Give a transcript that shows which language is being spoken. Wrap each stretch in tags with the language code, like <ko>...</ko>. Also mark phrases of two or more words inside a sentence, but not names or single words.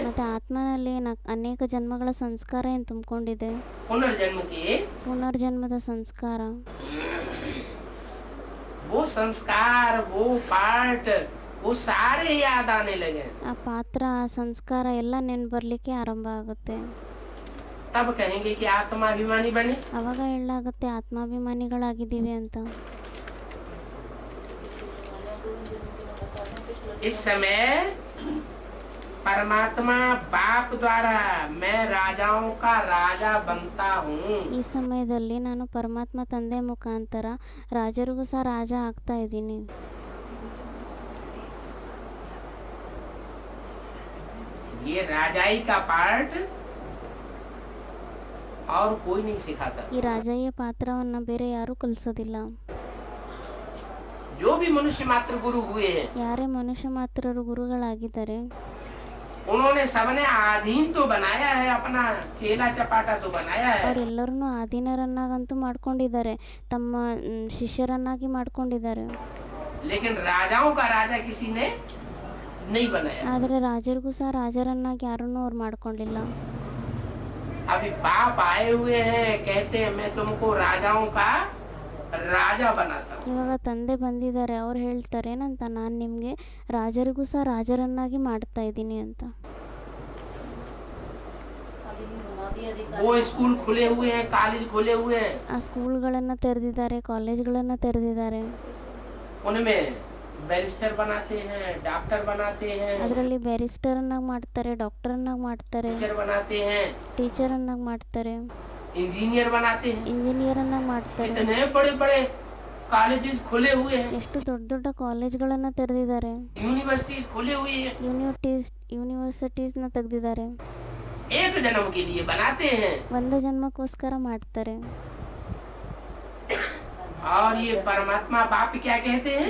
<kn>ಮತ್ತೆ ಆತ್ಮನಲ್ಲಿ ಅನೇಕ ಜನ್ಮಗಳ ಸಂಸ್ಕಾರ ಏನು ತುಂಬಿಕೊಂಡಿದೆ,</kn> <hi>पुनर्जन्म के,</hi> <kn>ಪುನರ್ಜನ್ಮದ ಸಂಸ್ಕಾರ,</kn> <hi>वो संस्कार वो पार्ट वो सारे याद आने लगे।</hi> <kn>ಆ ಪಾತ್ರ ಆ ಸಂಸ್ಕಾರ ಎಲ್ಲ ನೆನ್ಪು ಬರಲಿಕ್ಕೆ ಆರಂಭ ಆಗುತ್ತೆ.</kn> <hi>तब कहेंगे कि आत्माभिमानी बने।</hi> <kn>ಅವಾಗ ಹೇಳಲಾಗುತ್ತೆ ಆತ್ಮಾಭಿಮಾನಿಗಳಾಗಿದ್ದೀವಿ ಅಂತ.</kn> <hi>इस समय परमात्मा बाप द्वारा मैं राजाओं का राजा बनता हूँ।</hi> <kn>ಈ ಸಮಯದಲ್ಲಿ ನಾನು ಪರಮಾತ್ಮ ತಂದೆ ಮುಖಾಂತರ ರಾಜರಿಗೂ ಸಹ ರಾಜ ಆಗ್ತಾ ಇದ್ದೀನಿ.</kn> <hi>ये राजाई का पार्ट और कोई नहीं सिखाता।</hi> <kn>ಈ ರಾಜಯ್ಯ ಪಾತ್ರವನ್ನ ಬೇರೆ ಯಾರೂ ಕಲಿಸೋದಿಲ್ಲ.</kn> <hi>जो भी मनुष्य मात्र गुरु हुए हैं,</hi> <kn>ಯಾರೇ ಮನುಷ್ಯ ಮಾತ್ರರು ಗುರುಗಳಾಗಿದ್ದಾರೆ</kn> <hi>उन्होंने सबने आधीन तो बनाया है, अपना चेला चपाटा तो बनाया है,</hi> <kn>ಅವರೆಲ್ಲರನ್ನೂ ಆಧೀನರನ್ನಾಗಂತೂ ಮಾಡ್ಕೊಂಡಿದ್ದಾರೆ, ತಮ್ಮ ಶಿಷ್ಯರನ್ನಾಗಿ ಮಾಡ್ಕೊಂಡಿದ್ದಾರೆ.</kn> <hi>लेकिन राजाओं का राजा किसी ने नहीं बनाया।</hi> <kn>ಆದರೆ ರಾಜರಿಗೂ ಸಹ ರಾಜರನ್ನಾಗಿ ಯಾರನ್ನೂ ಅವ್ರು ಮಾಡ್ಕೊಂಡಿಲ್ಲ.</kn> <hi>अभी बाप आए हुए हैं, कहते हैं मैं तुमको राजाओं का राजा बनाता हूँ।</hi> <kn>ಇವಾಗ ತಂದೆ ಬಂದಿದ್ದಾರೆ, ಅವ್ರು ಹೇಳ್ತಾರೆ ಏನಂತ, ನಾನು ನಿಮಗೆ ರಾಜರಿಗೂ ಸಹ ರಾಜರನ್ನಾಗಿ ಮಾಡ್ತಾ ಇದ್ದೀನಿ ಅಂತ.</kn> <hi>अभी बना दिया अधिकारी। वो स्कूल खुले हुए हैं, कॉलेज खुले हुए हैं,</hi> <kn>ಆ ಸ್ಕೂಲ್ಗಳನ್ನು ತೆರೆದಿದ್ದಾರೆ, ಕಾಲೇಜ್ಗಳನ್ನು ತೆರೆದಿದ್ದಾರೆ.</kn> <hi>उनमें बैरिस्टर बनाते हैं, डॉक्टर बनाते हैं,</hi> <kn>ಅದರಲ್ಲಿ ಬ್ಯಾರಿಸ್ಟರನ್ನಾಗಿ ಮಾಡ್ತಾರೆ, ಡಾಕ್ಟರನ್ನಾಗಿ ಮಾಡ್ತಾರೆ,</kn> <hi>टीचर बनाते हैं,</hi> <kn>ಟೀಚರನ್ನಾಗಿ ಮಾಡ್ತಾರೆ,</kn> <hi>इंजीनियर बनाते हैं।</hi> <kn>ಇಂಜಿನಿಯರನ್ನಾಗಿ ಮಾಡ್ತಾರೆ.</kn> <hi>इतने बड़े बड़े कॉलेजेस खुले हुए हैं,</hi> <kn>ಎಷ್ಟು ದೊಡ್ಡ ದೊಡ್ಡ ಕಾಲೇಜ್ಗಳನ್ನು ತೆರೆದಿದ್ದಾರೆ,</kn> <hi>यूनिवर्सिटीज खुले हुए हैं,</hi> <kn>ಯೂನಿವರ್ಸಿಟೀಸ್ನ ತೆಗೆದಿದ್ದಾರೆ.</kn> <hi>एक जन्म के लिए बनाते हैं।</hi> <kn>ಒಂದು ಜನ್ಮಕ್ಕೋಸ್ಕರ ಮಾಡ್ತಾರೆ.</kn> <hi>और ये परमात्मा बाप क्या कहते हैं?</hi>